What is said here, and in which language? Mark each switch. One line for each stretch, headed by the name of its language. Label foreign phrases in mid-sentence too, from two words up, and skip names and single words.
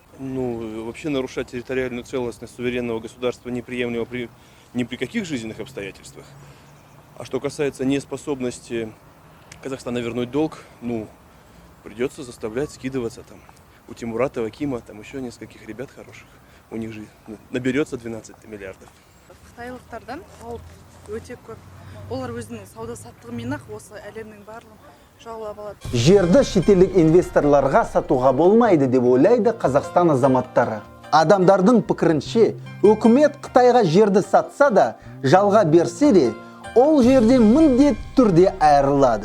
Russian: Ну, вообще нарушать территориальную целостность суверенного государства неприемлемо ни при каких жизненных обстоятельствах. А что касается неспособности Казахстана вернуть долг, ну, придется заставлять скидываться там. У Тимурата, Акима, там еще нескольких ребят хороших. У них же наберется 12 миллиардов.
Kazakh: Қытайлықтардан қауіп өте көп. Олар өзінің сауда саттығымен ақ осы әлемнің барлығын жаулап алады. Жерді шетелдік инвесторларға сатуға болмайды деп ойлайды Қазақстан азаматтары. Адамдардың пікірінше, үкімет Қытайға жерді сатса да, жалға берсе де, ол жерден міндетті түрде айырылады.